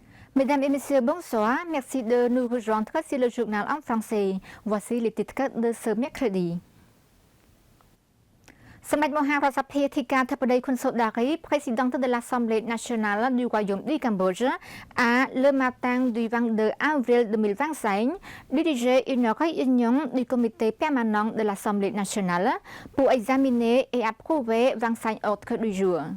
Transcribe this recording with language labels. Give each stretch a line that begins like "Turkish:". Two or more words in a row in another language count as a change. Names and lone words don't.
French: Mesdames et messieurs, bonsoir. Merci de nous rejoindre sur le journal en français. Voici les titres de ce mercredi. សម្ដេចមហារដ្ឋសភាធិការធិបតី Khunsodari, présidente de l'Assemblée nationale du Royaume du Cambodge, a, le matin du 22 avril 2025, dirigé une réunion du comité permanent de l'Assemblée nationale pour examiner et approuver 25 ordres du jour.